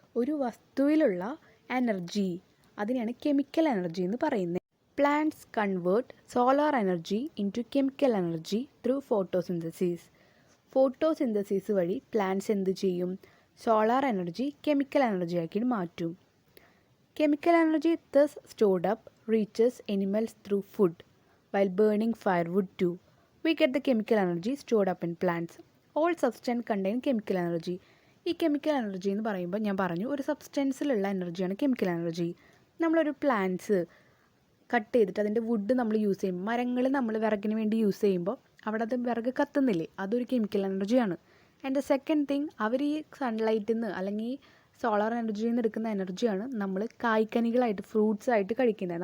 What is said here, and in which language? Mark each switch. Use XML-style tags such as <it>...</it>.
<ml>ഒരു വസ്തുവിലുള്ള എനർജി, അതിനെയാണ് chemical energy എന്ന് പറയുന്നത്.</ml> <en>Plants convert solar energy into chemical energy through photosynthesis.</en> <ml>Photosynthesis വഴി പ്ലാന്റ്സ് എന്ത് ചെയ്യും? സോളാർ എനർജി കെമിക്കൽ എനർജി ആക്കി മാറ്റും.</ml> <en>Chemical energy thus stored up reaches animals through food while burning firewood too. We get the chemical energy stored up in plants. All substance contain chemical energy.</en> <ml>ഈ chemical energy എന്ന് പറയുമ്പോൾ ഞാൻ പറഞ്ഞു ഒരു സബ്സ്റ്റൻസിലുള്ള എനർജിയാണ് chemical energy. നമ്മളൊരു plants cut ചെയ്തിട്ട് അതിൻ്റെ വുഡ് നമ്മൾ യൂസ് ചെയ്യും. മരങ്ങൾ നമ്മൾ വിറകിന് വേണ്ടി യൂസ് ചെയ്യുമ്പോൾ അവിടെ അത് വിറക് കത്തുന്നില്ലേ, അതൊരു കെമിക്കൽ എനർജിയാണ്. ആൻഡ് സെക്കൻഡ് തിങ്, അവർ ഈ സൺലൈറ്റിൽ നിന്ന് അല്ലെങ്കിൽ സോളാർ എനർജിയിൽ നിന്ന് എടുക്കുന്ന എനർജിയാണ് നമ്മൾ കായ്ക്കനികളായിട്ട് ഫ്രൂട്ട്സ് ആയിട്ട് കഴിക്കുന്നത്.</ml>